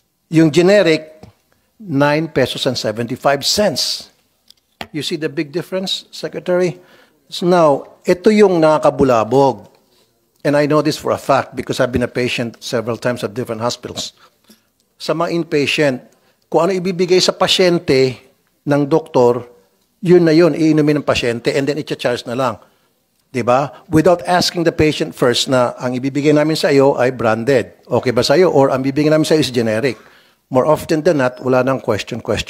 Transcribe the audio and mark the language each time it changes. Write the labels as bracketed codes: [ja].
[tl] Yung generic, [en] 9 pesos and 75 cents. You see the big difference, Secretary? So now, [tl] ito yung nakakabulabog. [en] And I know this for a fact because I've been a patient several times at different hospitals. [tl] Sa mga inpatient, kung ano ibibigay sa pasyente ng doktor, yun na yun, iinumin ng pasyente [en] and then [tl] i-charge na lang. Diba? [en] Without asking the patient first [tl] na ang ibibigay namin sa iyo ay branded. Okay ba sa iyo? Or ang ibibigay namin sa iyo is generic. [en] More often than not, [tl] wala nang [en] question.